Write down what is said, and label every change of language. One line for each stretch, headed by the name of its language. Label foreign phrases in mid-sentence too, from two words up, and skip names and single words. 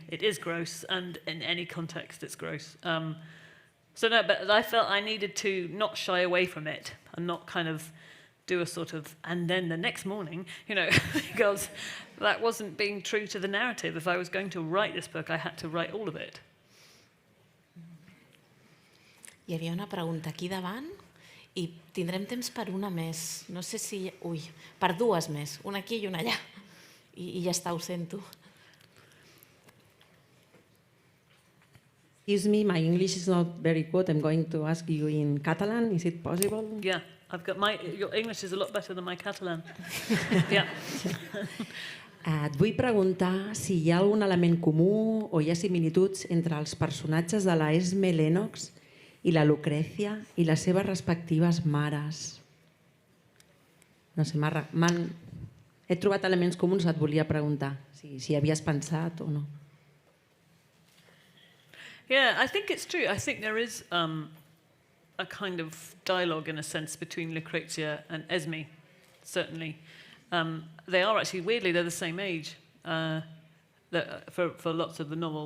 English: It is gross, and in any context, it's gross. So no, but I felt I needed to not shy away from it and not kind of do a sort of, and then the next morning, you know, because that wasn't being true to the narrative. If I was going to write this book, I had to write all of it.
Catalan: Hi havia una pregunta aquí davant i tindrem temps per una més. No sé si... Ui, per dues més. Una aquí i una allà. I ja està, ho sento.
English: Excuse me, my English is not very good. I'm going to ask you in Catalan. Is it possible? Yeah, your English is a lot better than my Catalan. Yeah.
Catalan: Et vull preguntar si hi ha algun element comú o hi ha similituds entre els personatges de la Esme Lennox i la Lucrezia i les seves respectives mares. No sé, he trobat elements comuns, et volia preguntar si havies pensat o no.
English: Yeah, I think it's true. I think there is a kind of dialogue, in a sense, between Lucrezia and Esme, certainly. They are actually, weirdly, they're the same age for lots of the novel.